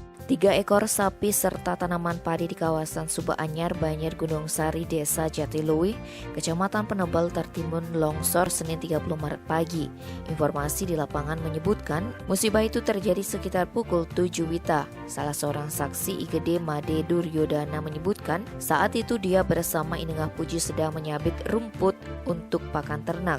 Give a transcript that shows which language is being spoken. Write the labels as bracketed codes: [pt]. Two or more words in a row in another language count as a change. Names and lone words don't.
[id] 3 ekor sapi serta tanaman padi di kawasan Suba Anyar, Banjar Gunung Sari, Desa Jatiluwih, Kecamatan Penebel tertimbun longsor Senin 30 Maret pagi. Informasi di lapangan menyebutkan musibah itu terjadi sekitar pukul 7 WITA. Salah seorang saksi IGD Made Duryodana menyebutkan saat itu dia bersama Inengah Puji sedang menyabit rumput untuk pakan ternak.